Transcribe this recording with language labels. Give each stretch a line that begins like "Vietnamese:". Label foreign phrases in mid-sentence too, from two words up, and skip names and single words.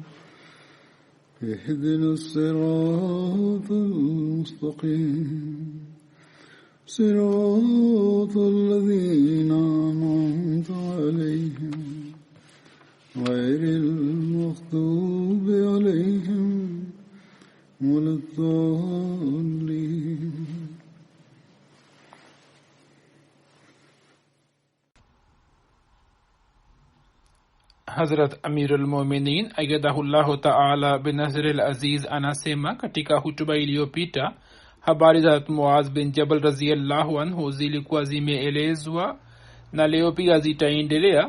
Arabic: اهدنا الصراط المستقيم صراط الذين أنعمت عليهم غير المغضوب عليهم ولا الضالين.
Swahili: Hazrat
Arabic: أمير المؤمنين أيده الله تعالى بنصره العزيز
Swahili: anasema katika hutuba iliyopita habari za Muaz bin Jabal
Arabic: رضي الله عنه
Swahili: zilikuwa zimeelezwa na leo pia zitaendelea.